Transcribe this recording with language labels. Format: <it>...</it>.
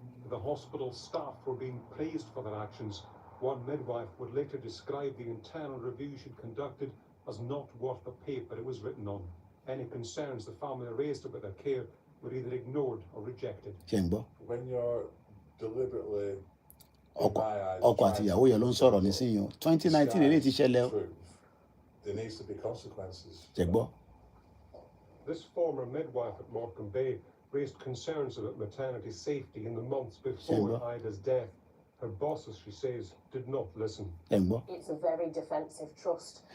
<en>The hospital staff were being praised for their actions. One midwife would later describe the internal review she'd conducted as not worth the paper it was written on. Any concerns the family raised about their care were either ignored or rejected.</en> <yo>Ṣẹ̀gbọ́.</yo> <en>When you're deliberately</en> <yo>ọkọ àti ìyàwó yẹn ló ń sọ̀rọ̀ nísìnyí o. 2019 eléyìí ti ṣẹlẹ̀ o.</yo> <en>there needs to be consequences.</en> <yo>Ṣẹ̀gbọ́.</yo> <en>This former midwife at Morecambe Bay raised concerns about maternity safety in the months before Ida's death. Her bosses, she says, did not listen. It's a very defensive trust.</en>